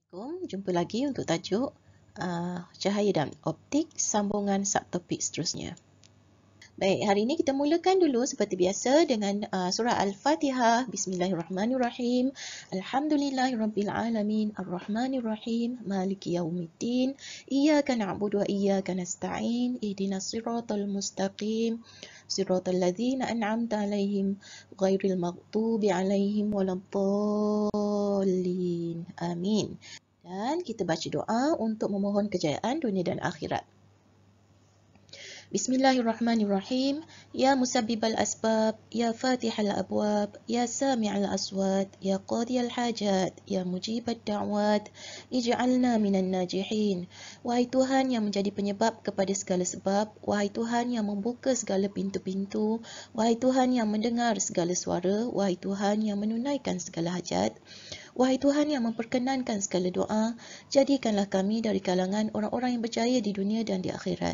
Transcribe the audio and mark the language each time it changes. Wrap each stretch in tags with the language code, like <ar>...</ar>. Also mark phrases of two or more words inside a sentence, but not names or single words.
<ms>Assalamualaikum, jumpa lagi untuk tajuk cahaya dan optik, sambungan subtopik seterusnya. Baik, hari ini kita mulakan dulu seperti biasa dengan surah Al-Fatihah.</ms> <ar>بسم الله الرحمن الرحيم. الحمد لله رب العالمين. الرحمن الرحيم. مالك يوم الدين. إياك نعبد وإياك نستعين. اهدنا الصراط المستقيم. صراط الذين أنعمت عليهم غير المغضوب عليهم ولا الضالين. Amin.</ar> <ms>Dan kita baca doa untuk memohon kejayaan dunia dan akhirat.</ms> <ar>بسم الله الرحمن الرحيم. يا مسبب الأسباب، يا فاتح الأبواب، يا سامع الأصوات، يا قاضي الحاجات، يا مجيب الدعوات، اجعلنا من الناجحين.</ar> <ms>Wahai Tuhan yang menjadi penyebab kepada segala sebab, wahai Tuhan yang membuka segala pintu-pintu, wahai Tuhan yang mendengar segala suara, wahai Tuhan yang menunaikan segala hajat, wahai Tuhan yang memperkenankan segala doa, jadikanlah kami dari kalangan orang-orang yang berjaya di dunia dan di akhirat.</ms>